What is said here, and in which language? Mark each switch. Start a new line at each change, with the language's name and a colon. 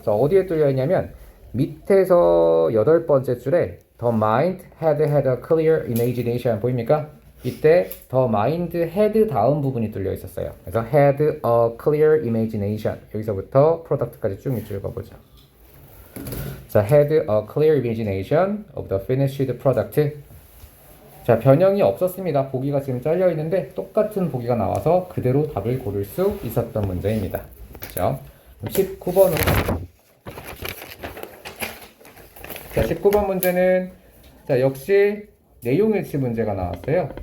Korean: 자, 어디에 뚫려 있냐면 밑에서 8번째 줄에
English: The mind had a clear imagination
Korean: 보입니까? 이때 The mind had 다음 부분이 뚫려 있었어요. 그래서 had a clear imagination 여기서부터 product까지 쭉 밑줄 그어보죠.
English: 자, had a clear imagination of the finished product.
Korean: 자, 변형이 없었습니다. 보기가 지금 잘려 있는데 똑같은 보기가 나와서 그대로 답을 고를 수 있었던 문제입니다. 그렇죠? 19번으로 자, 19번 문제는 자, 역시 내용일치 문제가 나왔어요.